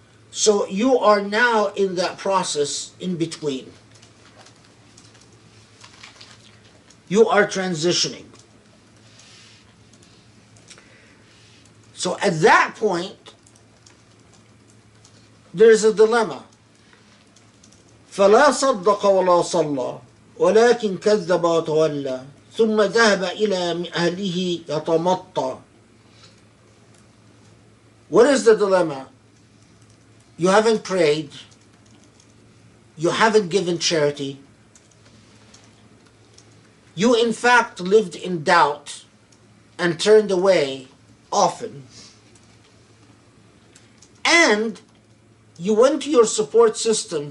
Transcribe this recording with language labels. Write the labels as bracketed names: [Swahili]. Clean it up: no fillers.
[English] So you are now in that process in between. You are transitioning. So at that point, there's a dilemma. [Arabic] فلا صدق ولا صلى ولكن كذب وتولى ثم ذهب إلى أهله يتمطى. [English] What is the dilemma? You haven't prayed, you haven't given charity, you in fact lived in doubt and turned away often, and you went to your support system.